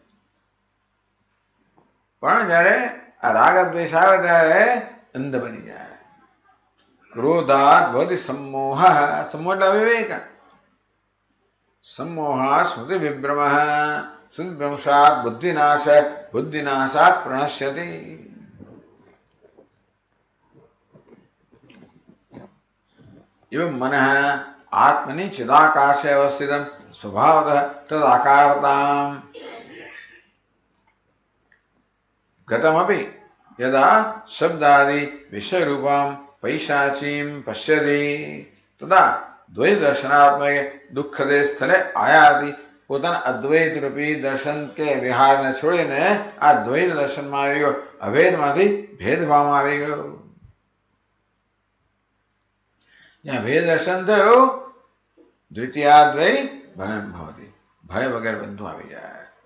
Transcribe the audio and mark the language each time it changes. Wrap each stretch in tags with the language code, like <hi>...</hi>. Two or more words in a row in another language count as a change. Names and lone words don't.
<gu>પણ જયારે આ રાગ દ્વેષ આવે ત્યારે અંધ બની જાય</gu> <sa>ક્રોધાત ભવતિ સમોહ સમોહ</sa> <gu>એટલે અવિવેક</gu> <sa>સમોહા સ્મૃતિ વિભ્રમ સ્મૃતિભ્રંશાત બુદ્ધિનાશાત પ્રણશ્યતિ एवं मन आत्मनि चिदाकाशे अवस्थित स्वभावतः तदाकारताम् गतमपि यदा शब्दादि विषय रूपं पैशाचीं पश्यति तदा द्वैत दर्शनात्मक दुखदे स्थले आयाति</sa> <gu>પોતાના અદ્વૈત રૂપી દર્શન કે વિહારને છોડીને આ દ્વૈત દર્શનમાં આવી ગયો અભેદમાંથી ભેદભાવમાં આવી ગયો જ્યાં ભેદ દર્શન થયું</gu> <sa>દ્વિતીયાદ્વૈ ભયમ ભવતિ</sa> <gu>ભય વગર બધું આવી જાય</gu>